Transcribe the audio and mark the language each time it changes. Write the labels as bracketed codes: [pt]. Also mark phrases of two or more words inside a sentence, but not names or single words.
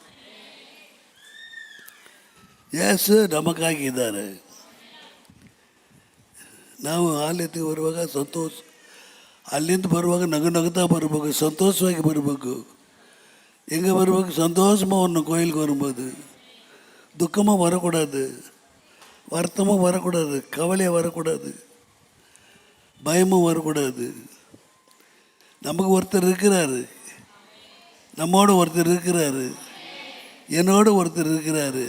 [kn] ಯೇಸು ನಮಗಾಗಿದ್ದಾರೆ. ನಾವು ಆಲಯಕ್ಕೆ ಬರುವಾಗ ಸಂತೋಷ, ಅಲ್ಲಿಂದ ಬರುವಾಗ ನಗುತ್ತಾ ಬರಬೇಕು, ಸಂತೋಷವಾಗಿ ಬರಬೇಕು. ಹೆಂಗೆ ಬರಬೇಕು? [ta] ಸಂತೋಷವನ್ನು கோயிலுக்கு வரும்போது துக்கமாக வரக்கூடாது, வருத்தமாக வரக்கூடாது, கவலையாக வரக்கூடாது, பயமும் வரக்கூடாது. நமக்கு ஒருத்தர் இருக்கிறாரு, நம்மோட ஒருத்தர் இருக்கிறாரு, என்னோட ஒருத்தர் இருக்கிறாரு.